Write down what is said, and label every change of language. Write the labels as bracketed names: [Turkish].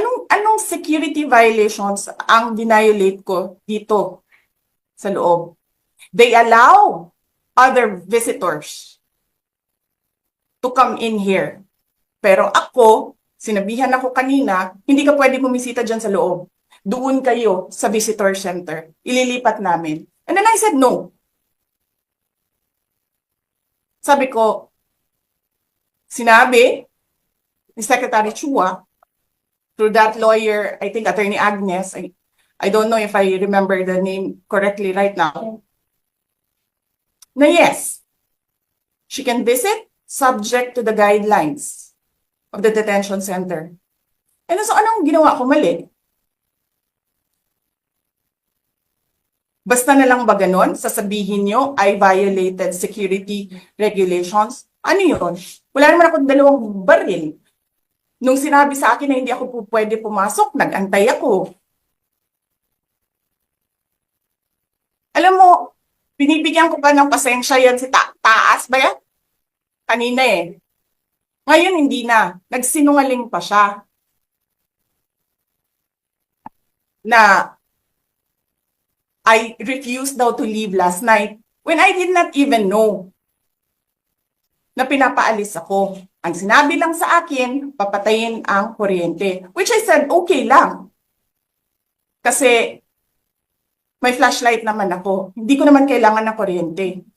[Filipino] Anong security violations ang violate ko dito sa loob? [English] They allow other visitors to come in here. [Filipino] Pero ako, sinabihan ako kanina, hindi ka pwede bumisita dyan sa loob. Doon kayo sa visitor center. Ililipat namin. [English] And then I said no. [Filipino] Sabi ko, sinabi ni [English] Secretary Chua, through that lawyer, I think Attorney Agnes, I don't know if I remember the name correctly right now, na yes, she can visit subject to the guidelines of the detention center. [Filipino] And so anong ginawa ko mali? Basta na lang ba ganon? Sasabihin nyo, [English] I violated security regulations? [Filipino] Ano yun? Wala naman akong 2 baril. Nung sinabi sa akin na hindi ako pwede pumasok, nag-antay ako. Alam mo, binibigyan ko pa ng pasensya yan si Taas ba yan? Kanina eh. Ngayon hindi na. Nagsinungaling pa siya. [English] Na I refused daw to leave last night when I did not even know [Filipino] na pinapaalis ako. Ang sinabi lang sa akin, papatayin ang kuryente. [English] Which I said, okay [Filipino] lang. Kasi may flashlight naman ako. Hindi ko naman kailangan ng kuryente.